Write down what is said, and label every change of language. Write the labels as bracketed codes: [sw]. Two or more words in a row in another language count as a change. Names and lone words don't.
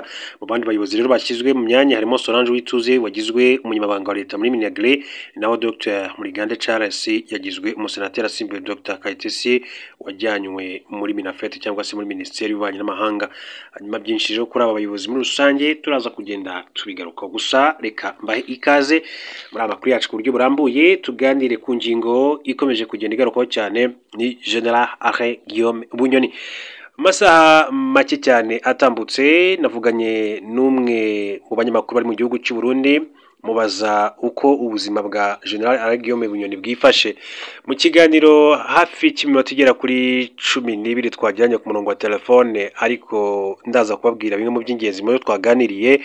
[rw] Mu bandi bayobozi rero bashyizwe mu myanya harimo Solange Uwituze wagizwe Umunyamabanga wa Leta muri Minagri, naho Dr Murigande Charles yagizwe Umusenateri asimbuye Dr Kayitesi wajyanywe muri Minafete cyangwa se muri Minisiteri y'Ububanyi n'Amahanga. Hanyuma byinshi rero kuri aba bayobozi muri rusange turaza kugenda tubigaruka, gusa reka mbahe ikaze muri amakuru yacu ku buryo burambuye, tuganire ku ngingo ikomeje kugenda igarukaho cyane, ni General Alain Guillaume Bunyoni. Masaha make cyane atambutse navuganye n'umwe mu banyamakuru bari mu gihugu cy'u Burundi, mubaza uko ubuzima bwa General Alain Guillaume Bunyoni bwifashe. Mu kiganiro hafi cy'iminota igera kuri 12 twagiranye ku murongo wa telefone, ariko ndaza kubabwira bimwe mu by'ingenzi mu byo twaganiriye.